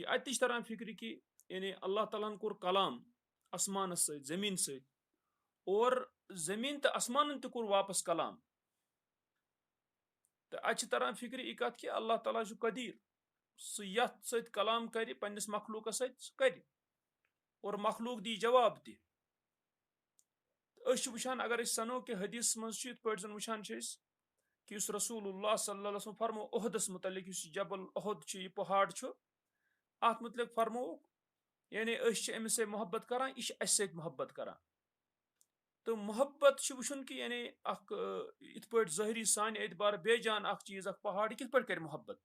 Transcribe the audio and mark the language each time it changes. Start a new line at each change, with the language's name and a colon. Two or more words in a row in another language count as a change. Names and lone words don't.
Kashmiri: اتہِ تہِ چھِ تران فکرِ کہِ یعنی اللہ تعالیٰ ہن کوٚر کلام آسمانس سۭتۍ زٔمیٖن سۭتۍ اور زٔمیٖن تہٕ آسمانن تہِ کوٚر واپس کلام تہٕ اتہِ چھِ تران فکرِ یہِ کتھ کہِ اللہ تعالیٰ چھُ قدیٖر सह यथ सत कलाम कर पन्निस मखलूकस सत कर और मखलूक दी जवाब दी वुचान अगर सनो कि हदीस मज वुचान कि
Arabic: رسول الله صلى الله عليه وسلم
Kashmiri: फरमो ओहदस मुतलिक जबल ओहद यह पहाड़ अत मुतलिक फरमो यानी अमिस मोहब्बत करान यह अस मोहब्बत करान तो मोहब्बत वुचन कि यानी इत ज़ाहिरी सान एतबार बेजान चीज़ पहाड़ कित कर मोहब्बत